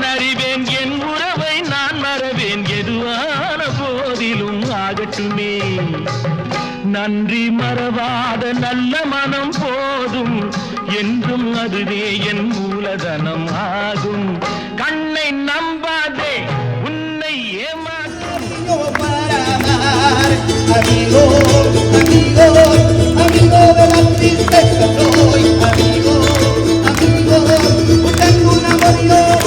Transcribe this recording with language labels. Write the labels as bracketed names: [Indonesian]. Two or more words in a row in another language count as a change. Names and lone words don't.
[Tamil] அறிவேன் என் உறவை நான் மறவேன் எதுவான போதிலும் ஆகட்டுமே நன்றி மறவாத நல்ல மனம் போதும் என்றும் அதுவே என் மூலதனம் ஆகும் கண்ணை நம்பாதே உன்னை ஏமாற்றும் [Spanish] Amigo, amigo, amigo de la tristeza soy, amigo, amigo, tengo un amor yo.